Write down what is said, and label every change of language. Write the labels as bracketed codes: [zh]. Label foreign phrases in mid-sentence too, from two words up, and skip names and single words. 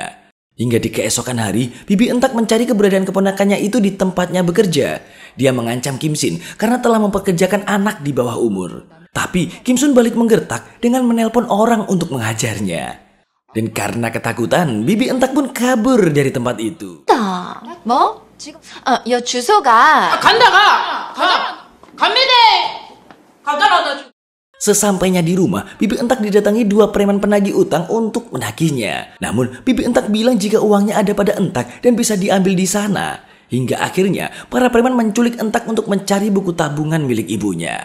[id] Hingga di keesokan hari, bibi Entak mencari keberadaan keponakannya itu di tempatnya bekerja. Dia mengancam Kim Shin karena telah mempekerjakan anak di bawah umur. Tapi Kim Sun balik menggertak dengan menelpon orang untuk menghajarnya. Dan karena ketakutan, bibi entak pun kabur dari tempat itu. [ko] 뭐? 지금 여 주소가 [id] Sesampainya di rumah, bibi entak didatangi dua preman penagih utang untuk menagihnya. Namun, bibi entak bilang jika uangnya ada pada entak dan bisa diambil di sana. Hingga akhirnya, para preman menculik entak untuk mencari buku tabungan milik ibunya.